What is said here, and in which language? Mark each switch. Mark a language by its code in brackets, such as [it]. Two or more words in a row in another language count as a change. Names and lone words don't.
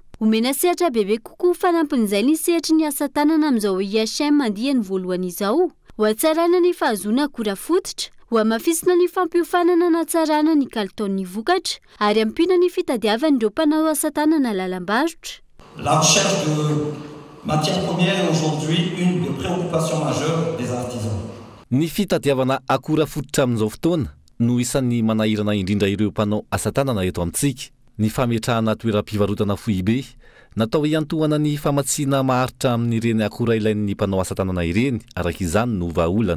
[mg] Omena sehatra bebe kokoa fanampin'izay ny sehatry ny asa tanana amin'izao IHM andiany voalohany izao. Ho atsarana ny fahazoana akora fototra, ho amafisina ny fampiofanana na tsarana ny kalitaon'ny vokatra ary ampina ny fitadiavan'ireo mpanao asa tanana lalam-barotra. [fr] La recherche de matières premières est aujourd'hui une des préoccupations majeures des artisans. [mg] Ny fitadiavana akora fototra amin'izao fotoana no isan'ny manahirana indrindra ireo mpanao asa tanana eto amintsika. Ny fametrahana toeram-pivarotana foibe natao iantohana ny famatsiana maharitra amin'ireny akora ilain'ny mpanao asa tanana ireny araka izany no vahaolana.